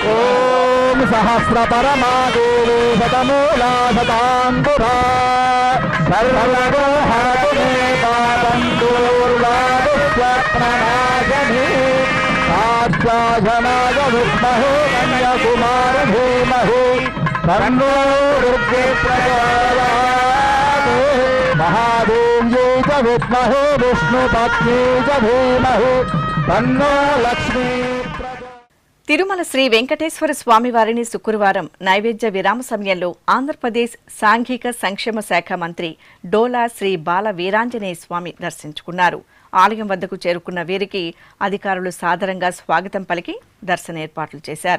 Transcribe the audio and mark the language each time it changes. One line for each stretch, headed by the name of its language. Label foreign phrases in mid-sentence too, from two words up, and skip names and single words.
Sanskrit: ओम सहस्रपरमा देवी शतमूला शतांकुरा सर्वलोहातुमे पादंतूर्वादुष्वप्ननाशने आश्वासनाय विद्महे कन्याकुमार धीमहि तन्नो दुर्गे प्रचोदयात् महादेव्यै च विद्महे विष्णुपत्न्यै च धीमहि तन्नो लक्ष्मी।
Telugu: తిరుమల శ్రీ వెంకటేశ్వర స్వామివారిని శుక్రవారం నైవేద్య విరామ సమయంలో ఆంధ్రప్రదేశ్ సాంఘిక సంక్షేమ శాఖ మంత్రి డోలా శ్రీ బాల వీరాంజనేయ స్వామి దర్శించుకున్నారు. ఆలయం వద్దకు చేరుకున్న వీరికి అధికారులు సాదరంగా స్వాగతం పలికి దర్శన ఏర్పాట్లు చేశారు.